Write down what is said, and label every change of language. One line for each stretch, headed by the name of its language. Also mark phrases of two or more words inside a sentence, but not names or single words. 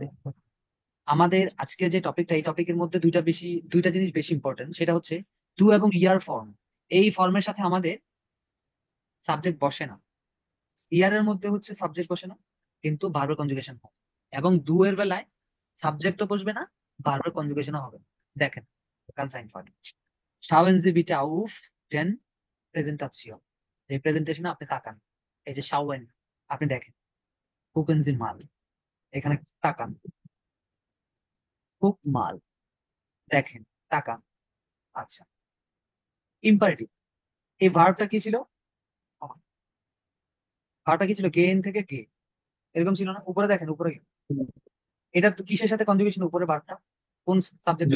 Bangla: আমাদের আজকে যে টপিকটা, এই টপিকের মধ্যে দুইটা জিনিস বেশি ইম্পর্টেন্ট। সেটা হচ্ছে টু এবং ইয়ার ফর্ম। এই ফর্মের সাথে আমাদের সাবজেক্ট বসে না। ইয়ারের মধ্যে হচ্ছে সাবজেক্ট বসে না, কিন্তু ভার্বের কনজুগেশন হয়। এবং ডু এর বেলায় সাবজেক্টও বসবে না, ভার্বের কনজুগেশনও হবে। দেখেন,
German: ganz einfach. Schauen Sie bitte auf den Präsentation.
Bangla: যে প্রেজেন্টেশনে আপনি তাকান। এই যে schauen, আপনি দেখেন।
German: gucken Sie mal,
Bangla: এখানে তাকান।
German: guck mal,
Bangla: দেখেন, তাকান। আচ্ছা, ইম্পারেটিভ। এই ভার্বটা কি ছিল? ভার্বটা কি ছিল? গেন থেকে গে, এরকম ছিল না? উপরে দেখেন, উপরে এটা তো কিসের সাথে কনজুগেশন? উপরে ভার্বটা কোন সাবজেক্টের?